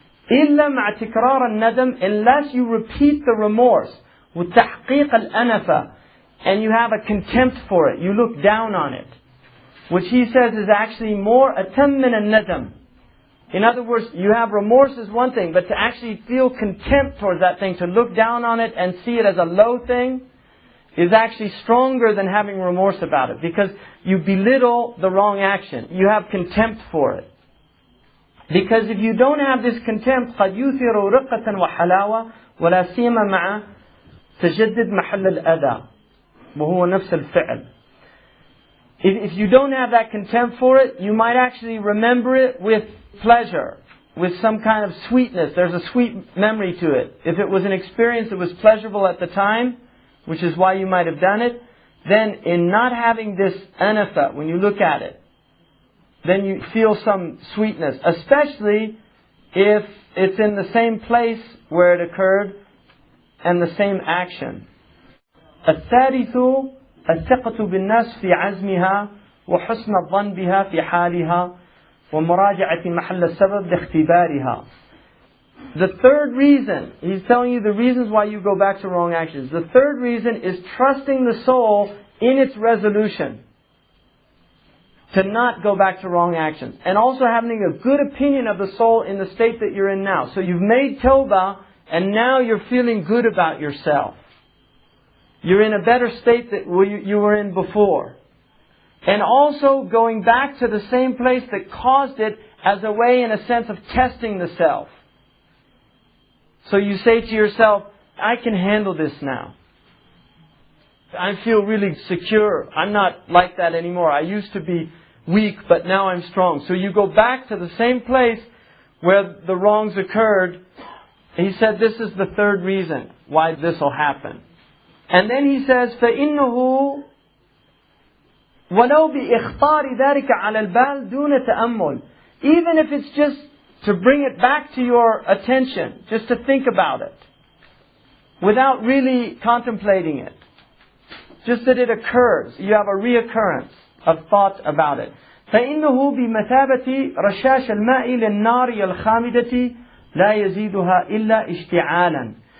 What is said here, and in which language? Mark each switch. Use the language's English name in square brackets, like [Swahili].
[Arabic] إلا مع تكرار الندم, [English] unless you repeat the remorse [Arabic] وتحقيق الأنفة, [English] and you have a contempt for it, you look down on it, which he says is actually more [Arabic] atam min al-nadam. [English] In other words, you have remorse is one thing, but to actually feel contempt towards that thing, to look down on it and see it as a low thing, is actually stronger than having remorse about it, because you belittle the wrong action. You have contempt for it. Because if you don't have this contempt, [Arabic] قد يثير رقة وحلاوة ولا سيما مع تجدد محل الأذى وهو نفس الفعل. [English] If you don't have that contempt for it, you might actually remember it with pleasure, with some kind of sweetness. There's a sweet memory to it. If it was an experience that was pleasurable at the time, which is why you might have done it, then in not having this anafa, when you look at it, then you feel some sweetness, especially if it's in the same place where it occurred and the same action. [Arabic] الثالث الثقة بالناس في عزمها وحسن الظن بها في حالها ومراجعة محل السبب لاختبارها. [English] The third reason, he's telling you the reasons why you go back to wrong actions. The third reason is trusting the soul in its resolution to not go back to wrong actions. And also having a good opinion of the soul in the state that you're in now. So you've made tawbah and now you're feeling good about yourself. You're in a better state that you were in before. And also going back to the same place that caused it as a way, in a sense, of testing the self. So you say to yourself, I can handle this now. I feel really secure. I'm not like that anymore. I used to be weak, but now I'm strong. So you go back to the same place where the wrongs occurred. He said this is the third reason why this will happen. And then he says, [Arabic] فَإِنَّهُ وَلَوْ بِإِخْطَارِ ذَلِكَ عَلَى الْبَالِ دُونَ تَأَمُّلٍ. [English] Even if it's just to bring it back to your attention, just to think about it, without really contemplating it. Just that it occurs. You have a reoccurrence of thought about it. [Arabic] فَإِنَّهُ بِمَثَابَةِ رَشَاشَ الْمَاءِ لِلنَّارِ الْخَامِدَةِ لَا يَزِيدُهَا إِلَّا اشْتِعَالًا.